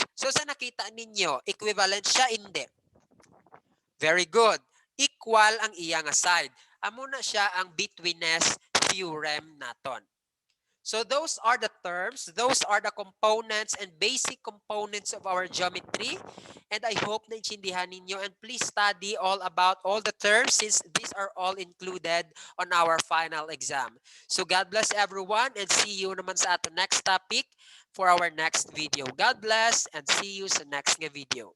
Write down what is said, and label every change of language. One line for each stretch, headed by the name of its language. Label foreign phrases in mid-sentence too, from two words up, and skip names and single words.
Hiligaynon: So sa nakita ninyo,
English: equivalent siya
Hiligaynon: hindi.
English: Very good.
Hiligaynon: Equal ang iya nga side. Amo na siya ang
English: betweenness theorem
Hiligaynon: naton.
English: So those are the terms, those are the components and basic components of our geometry. And I hope
Hiligaynon: na intindihan ninyo,
English: and please study all about all the terms since these are all included on our final exam. So God bless everyone, and see you
Hiligaynon: naman sa ato
English: next topic for our next video. God bless and see you sa next nga video.